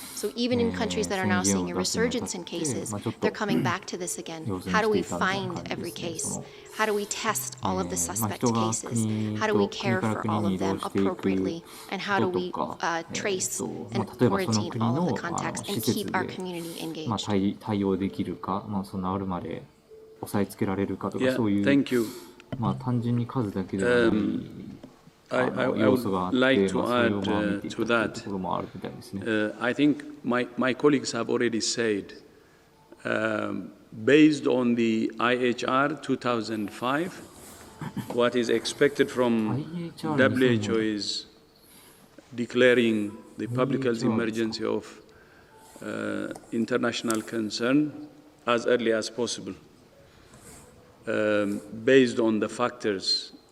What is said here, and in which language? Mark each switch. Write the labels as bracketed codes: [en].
[en] So even in countries that are now seeing a resurgence in cases, they're coming back to this again. How do we find every case? How do we test all of the suspect cases? How do we care for all of them appropriately? And how do we trace and quarantine all of the contacts and keep our community engaged? [ja] 対応できるか、そのあるまで抑えつけられるかとか、そういう、単純に数だけではない要素があって、それを見ていくというところもあるみたいですね。 [en] I think my colleagues have already said based on the IHR 2005, what is expected from WHO is declaring the public health emergency of international concern as early as possible, based on the factors.